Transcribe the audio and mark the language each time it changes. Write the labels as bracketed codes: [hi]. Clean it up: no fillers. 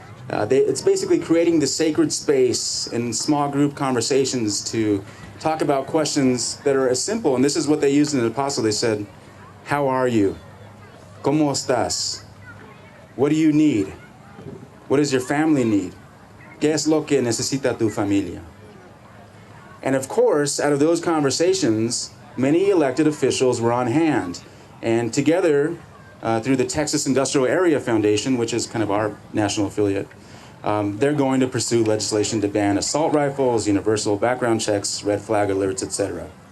[en] It's basically creating the sacred space in small group conversations to talk about questions that are as simple, and this is what they used in El Paso. They said, how are you? [es] ¿Cómo estás? [en] What do you need? What does your family need? [es] ¿Qué es lo que necesita tu familia? [en] And of course, out of those conversations, many elected officials were on hand. And together, through the Texas Industrial Area Foundation, which is kind of our national affiliate, they're going to pursue legislation to ban assault rifles, universal background checks, red flag alerts, etc.